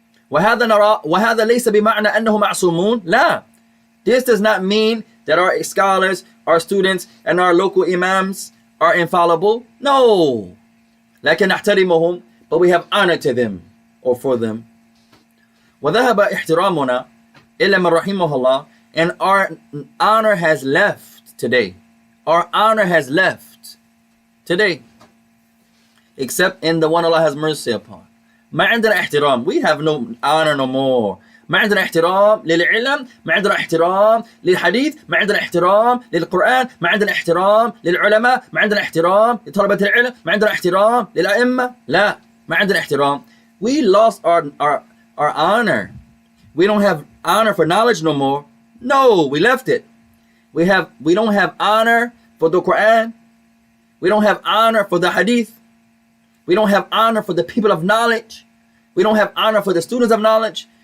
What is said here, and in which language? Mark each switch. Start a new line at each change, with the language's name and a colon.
Arabic: وهذا ليس بمعنى أنه معصومون. لا.
English: This does not mean that our scholars, our students, and our local imams are infallible. No.
Arabic: لكن نحترمهم,
English: but we have honor to them or for them.
Arabic: وذهب احترامنا إلا من رحمه الله,
English: and our honor has left today. Our honor has left today, except in the one Allah has mercy upon.
Arabic: ما عندنا احترام.
English: We have no honor no more.
Arabic: ما عندنا احترام للعلم, ما عندنا احترام للحديث, ما عندنا احترام للقرآن, ما عندنا احترام للعلماء, ما عندنا احترام لطلبة العلم, ما عندنا احترام للأئمة. لا, ما عندنا احترام.
English: We lost our honor. We don't have honor for knowledge no more. No, we left it. We don't have honor for the Quran. We don't have honor for the hadith. We don't have honor for the people of knowledge. We don't have honor for the students of knowledge.